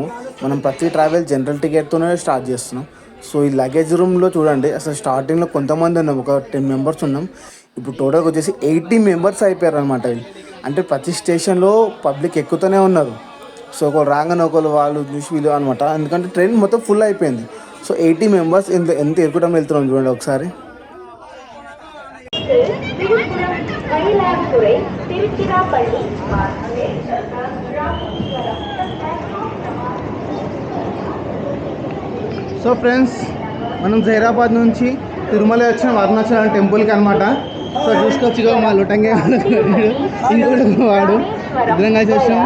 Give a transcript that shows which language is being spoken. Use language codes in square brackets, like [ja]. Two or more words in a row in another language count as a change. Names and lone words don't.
[te] మనం ప్రతి [en] travel general ticket [te] స్టార్ట్ చేస్తున్నాం. సో ఈ [en] luggage room [te] చూడండి, అసలు స్టార్టింగ్లో కొంతమంది ఉన్నాం, ఒక 10 మెంబర్స్ ఉన్నాం. ఇప్పుడు టోటల్గా వచ్చేసి 80 మెంబర్స్ అయిపోయారు అనమాట. అంటే ప్రతి స్టేషన్లో పబ్లిక్ ఎక్కుతూనే ఉన్నారు. సో ఒకళ్ళు రాగానే ఒకళ్ళు వాళ్ళు చూసి వీళ్ళు అనమాట. ఎందుకంటే ట్రైన్ మొత్తం ఫుల్ అయిపోయింది. సో 80 మెంబర్స్ ఎంత ఎక్కువటం వెళ్తున్నాం చూడండి ఒకసారి. விழுப்புரம் மயிலாடுதுறை திருச்சிராப்பள்ளி [en] so friends, [te] మనం జైరాబాద్ నుంచి తిరుమల వచ్చిన అరుణాచలం టెంపుల్కి అనమాట. సో చూసుకోవచ్చు మా లుటంగే ఇంకోటి వాడు ఇద్దరం కలిసి వచ్చినాం.